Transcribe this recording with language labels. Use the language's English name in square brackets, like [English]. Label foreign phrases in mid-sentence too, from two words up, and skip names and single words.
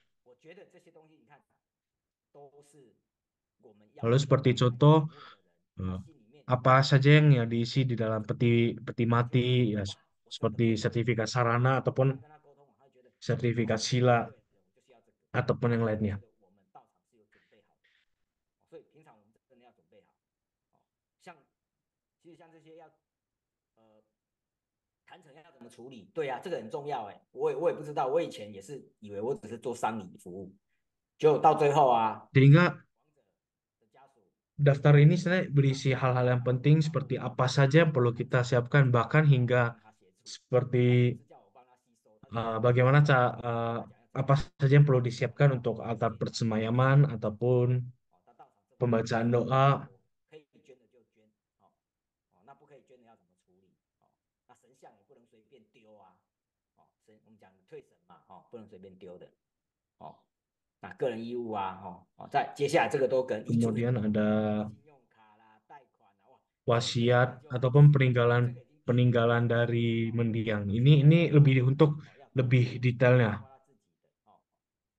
[Indonesian] Lalu seperti contoh, apa saja yang diisi di dalam peti mati, ya, seperti sertifikat sarana ataupun sertifikat sila ataupun yang lainnya. [Chinese] 其实像这些要谈成要怎么处理，对啊，这个很重要我也不知道，我以前也是以为我只是做丧礼服务，结果到最后 [Indonesian] Sehingga daftar ini sebenarnya berisi hal-hal yang penting seperti apa saja yang perlu kita siapkan, bahkan hingga seperti bagaimana apa saja yang perlu disiapkan untuk altar persemayaman ataupun pembacaan doa. [Chinese] 那不可以捐的要怎么处理那神像也不能随便丢我们讲退神嘛不能随便丢的那个人衣物再接下来这个都跟遗嘱 [Indonesian] Kemudian ada wasiat ataupun peninggalan dari mendiang. Ini lebih untuk lebih detailnya.